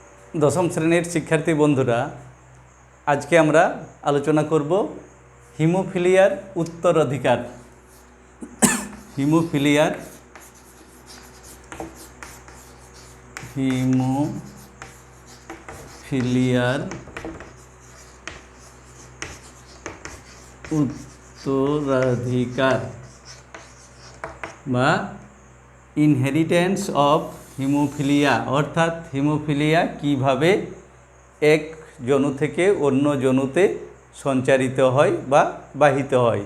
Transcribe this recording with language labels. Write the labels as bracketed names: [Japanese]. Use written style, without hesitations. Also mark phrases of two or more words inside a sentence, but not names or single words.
[Bangla] দশম শ্রেণীর শিক্ষার্থী বন্ধুরা আজ কে আমরা আলোচনা করব হিমোফিলিয়ার উত্তরাধিকার। হিমোফিলিয়ার উত্তরাধিকার বা [English] inheritance of hemophilia [Bangla] অর্থাৎ হিমোফিলিয়া কিভাবে এক জনু থেকে অন্য জনুতে সঞ্চারিত হয় বা বাহিত হয়।